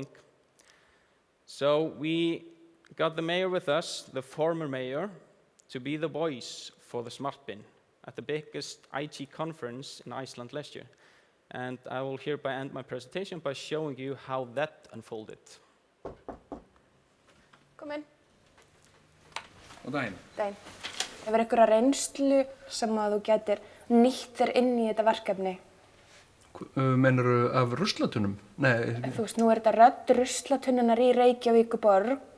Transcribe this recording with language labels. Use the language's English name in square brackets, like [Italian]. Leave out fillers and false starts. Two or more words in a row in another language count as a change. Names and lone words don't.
[English] So we got the mayor with us, the former mayor, to be the voice for the Smart Bin at the biggest IT conference in Iceland last year. And I will hereby end my presentation by showing you how that unfolded. [Icelandic] Kom inn. Og daginn. Daginn. Hefur einhverja reynslu sem að þú getur nýtt þér inn í þetta verkefni? Meinarðu af ruslatunum? Nei. Þú veist, nú er þetta rödd ruslatunnunar í Reykjavíkurborg.